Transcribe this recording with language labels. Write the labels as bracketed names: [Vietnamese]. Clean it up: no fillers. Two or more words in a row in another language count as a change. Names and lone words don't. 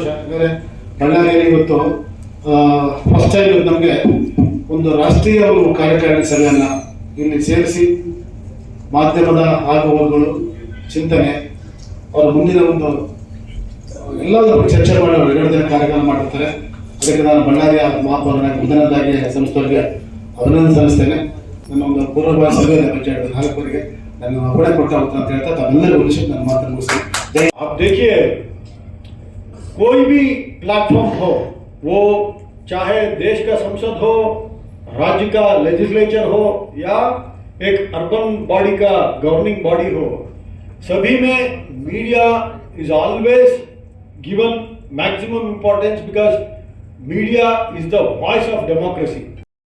[Kannada] ಯಾಕಂದ್ರೆ ಬಳ್ಳಾರಿಯಲ್ಲಿ ಇವತ್ತು [English] first time [Kannada] ನಮಗೆ ಒಂದು ರಾಷ್ಟ್ರೀಯ ಒಂದು ಕಾರ್ಯಕಾರಿಣಿ ಸಭೆಯನ್ನ ಇಲ್ಲಿ ಸೇರಿಸಿ ಮಾಧ್ಯಮದ ಆಗುವಗಳು ಚಿಂತನೆ ಅವರ ಮುಂದಿನ ಒಂದು ಎಲ್ಲದರ ಬಗ್ಗೆ ಚರ್ಚೆ ಮಾಡಿ 2 ದಿನ ಕಾರ್ಯಕ್ರಮ ಮಾಡಿರ್ತಾರೆ. ಅದಕ್ಕೆ ನಾನು ಬಳ್ಳಾರಿಯ ಮಹಾಪೌರನಾಗಿ ಮೊದಲನೇದಾಗಿ ಸಂಸ್ಥೆಗೆ ಅಭಿನಂದನೆ ಸಲ್ಲಿಸ್ತೇನೆ. ನನ್ನ ಒಂದು ಪೂರ್ವಭಾವಿ ಸಭೆಯನ್ನು ಬಗ್ಗೆ 4 ನನ್ನ ಹೊಡೆ ಕೊಡ್ತಾ ಹೋಗ್ತಾ ಅಂತ ಹೇಳ್ತಾ ತಮ್ಮೆಲ್ಲರಿಗೂ ನನ್ನ ಮಾತನ್ನು ಮುಗಿಸ್ತೀನಿ. [Hindi] आप देखिए, कोई भी प्लेटफॉर्म हो, वो चाहे देश का संसद हो, राज्य का लेजिस्लेचर हो या एक [English] urban body [Hindi] का [English] governing body [Hindi] हो, सभी में मीडिया [English] is always given maximum importance because media is the voice of democracy.